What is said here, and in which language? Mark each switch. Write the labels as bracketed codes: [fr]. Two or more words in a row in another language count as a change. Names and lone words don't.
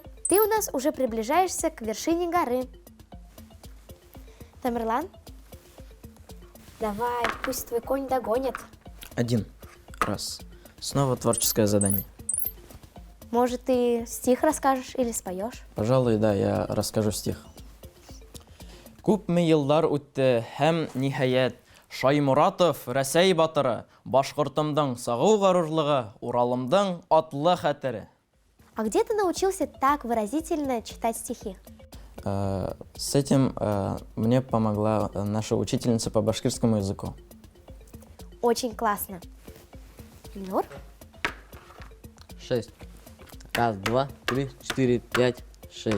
[ru] Ты у нас уже приближаешься к вершине горы. Тамерлан? Давай, пусть твой конь догонит. 1. Раз. Снова творческое задание. Может, ты стих расскажешь или споешь? Пожалуй, да, я расскажу стих. [ba] Күпме еллар үтте һәм ниһаят Шаймуратов Рәсәй батыры, Башкортымдың сагу горурлыгы, Уралымдың атлы хәтере. [ru] А где ты научился так выразительно читать стихи? С этим мне помогла наша учительница по башкирскому языку. Очень классно. Ильнур? 6. Раз, два, три, 4, 5, 6.